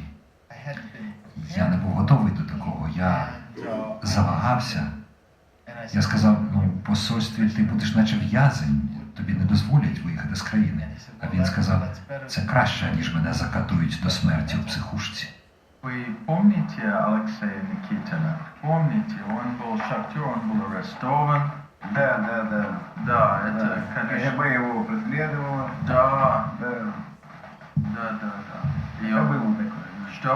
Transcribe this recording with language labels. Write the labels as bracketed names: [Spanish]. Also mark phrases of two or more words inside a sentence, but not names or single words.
[Ukrainian] Я не був готовий до такого, я завагався. Я сказав: «Ну, в посольстві ти будеш наче в'язень, тобі не дозволять виїхати з країни». А він сказав: «Це краще, ніж мене закатують до смерті у психушці». [Russian] Вы помните Алексея Никитина? Помните? Он был шахтер, он был арестован. Да. Да, это, конечно. КГБ его преследовало. Да. Да. И Я он- был такой. Что?